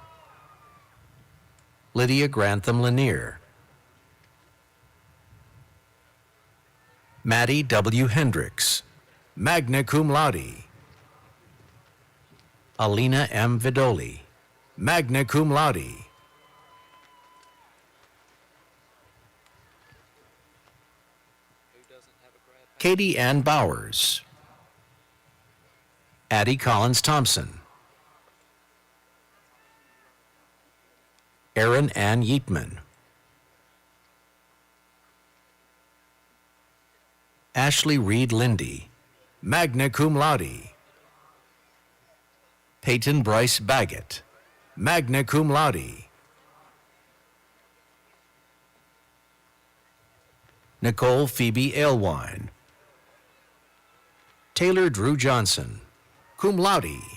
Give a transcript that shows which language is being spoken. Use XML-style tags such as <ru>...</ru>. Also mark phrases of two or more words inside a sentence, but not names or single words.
<en>Lydia Grantham Lanier. Maddie W. Hendricks,</en> <la>magna cum laude.</la> <en>Alina M. Vidoli,</en> <la>magna cum laude.</la> <en>Katie Ann Bowers. Addie Collins Thompson. Erin Ann Yeatman. Ashley Reed Lindy,</en> <la>magna cum laude.</la> <en>Peyton Bryce Baggett,</en> <la>magna cum laude.</la> <en>Nicole Phoebe Alewine. Taylor Drew Johnson,</en> <la>cum laude.</la>